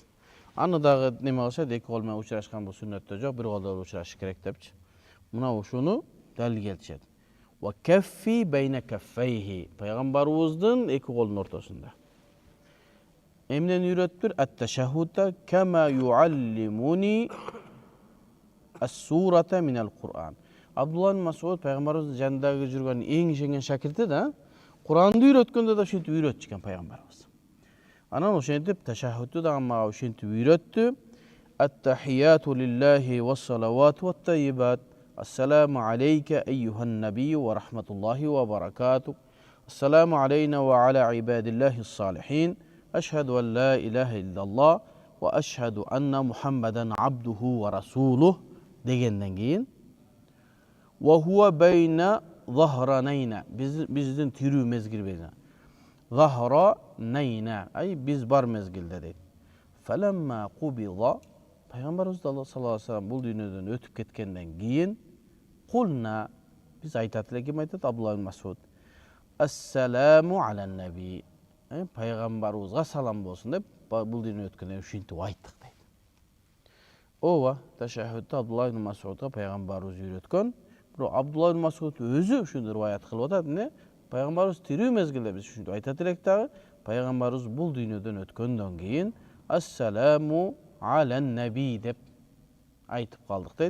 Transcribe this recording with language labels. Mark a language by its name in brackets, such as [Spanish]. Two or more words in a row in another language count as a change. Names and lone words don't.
[Kyrgyz] Аны дагы неме кылышат, эки кол менен учурашкан бул сүннөттө жок, бир колдо учурашыш керек депчи. Мына ушуну далил келтирет. [Arabic] وكفي بين كفيه. [Kyrgyz] Пайгамбарыбыздын эки колунун ортосунда. Эмнени үйрөттүр? [Arabic] التشهد كما يعلمني السورة من القرآن. [Kyrgyz] Abdullah ibn Mas'ud Peygamberimiz janındagi жүргөн эң ишенген шакирти да. Куранды үйрөткөндө да ошентип үйрөтчүкен Peygamberimiz. Анан ошентип ташаххудду да мага ошентип үйрөттү. [Arabic] التحيات لله والصلوات والطيبات. السلام عليك أيها النبي ورحمة الله وبركاته. السلام علينا وعلى عباد الله الصالحين. أشهد أن لا إله إلا الله وأشهد أن محمدا عبده ورسوله [Kyrgyz] дегенден кийин [Arabic] وهو بين ظهرانينا [Kyrgyz] биздин тирүү мезгилибизде. Захранайна ай биз бар мезгилде дейт. [Arabic] فلما قبض [Kyrgyz] Пайгамбарыбыз [Arabic] صلى الله عليه وسلم [Kyrgyz] бул дүйнөдөн өтүп кеткенден кийин кулна биз айтат эле, ким айтат? Абдулла ибн Мас'уд. [Arabic] السلام على النبي. [Kyrgyz] Пайгамбарыбызга салам болсун деп бул дүйнө өткөндөн ушинтип айттык дейт. Ооба, ташаххудта Абдулла ибн Мас'удга пайгамбарыбыз үйрөткөн. Бирок Абдулла ибн Мас'уд өзү ушуну риваят кылып атат, эмне? Пайгамбарыбыз тирүү мезгилде биз ушинтип айтат элек дагы, пайгамбарыбыз бул дүйнөдөн өткөндөн кийин [Arabic] السلام على النبي [Kyrgyz] деп айтып калдык дейт.